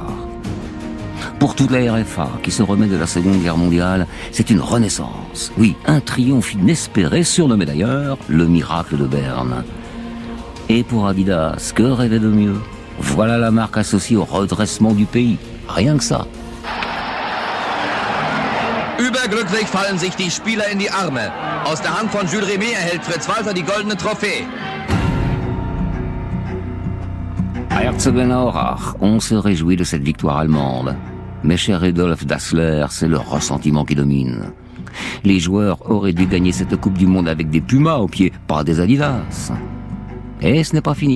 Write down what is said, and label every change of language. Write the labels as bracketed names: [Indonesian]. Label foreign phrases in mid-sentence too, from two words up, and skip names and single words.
[French] Pour toute la RFA qui se remet de la Seconde Guerre mondiale, c'est une renaissance. Oui, un triomphe inespéré, surnommé d'ailleurs le miracle de Berne. Et pour Adidas, que rêver de mieux? Voilà la marque associée au redressement du pays. Rien que ça. [German] Überglücklich fallen sich die Spieler in die Arme. Aus der Hand von Jules Rimet erhält Fritz Walter die goldene Trophäe. [French] À Herzogenaurach, on se réjouit de cette victoire allemande. Mais cher Adolf Dassler, c'est le ressentiment qui domine. Les joueurs auraient dû gagner cette Coupe du Monde avec des Pumas aux pieds, pas des Adidas. Et ce n'est pas fini.